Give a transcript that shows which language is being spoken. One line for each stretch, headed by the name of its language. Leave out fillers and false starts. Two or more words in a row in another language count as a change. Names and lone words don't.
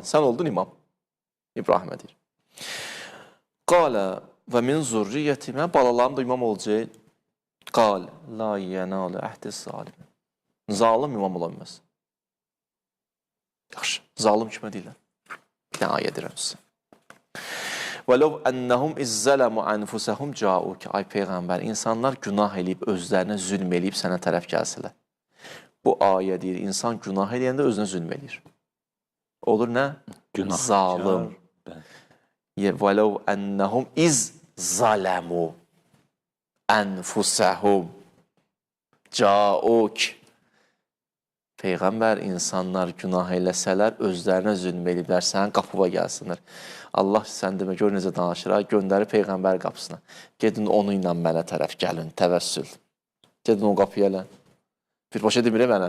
Azerbaijani: Sən oldun imam. İbrahimə deyir.
Arabic: قال ومن ذريتي,
Azerbaijani: balalarım da imam olacaq.
Arabic: قال لا ينال عهدي الظالم.
Azerbaijani: Zalim imam ola bilməz. Yaxşı, zalim kimə deyirlər? Bir dənə ayə edirəm sizə.
Arabic: وَلَوْ أَنَّهُمْ اِزَّلَمُ أَنْفُسَهُمْ جَاءُكَ.
Azerbaijani: Ay Peyğəmbər, insanlar günah eləyib, özlərinə zülm eləyib sənə tərəf gəlsələr. Bu ayə deyir, insan günah eləyəndə özünə zülm eləyir. Olur nə? Günah. Zalim.
Arabic: وَلَوْ أَنَّهُمْ اِزَّلَمُوا أَنْفُسَهُمْ جَاءُكَ.
Azerbaijani: Peyğəmbər, insanlar günah eləsələr, özlərinə zülm eləyiblər, sənin qapıva gəlsinlər. Allah sən demə, gör necə danışır, göndərir Peyğəmbər qapısına. Gedin onu ilə mənə tərəf gəlin, təvəssül. Gedin o qapıya elə. Birbaşa demir mənə.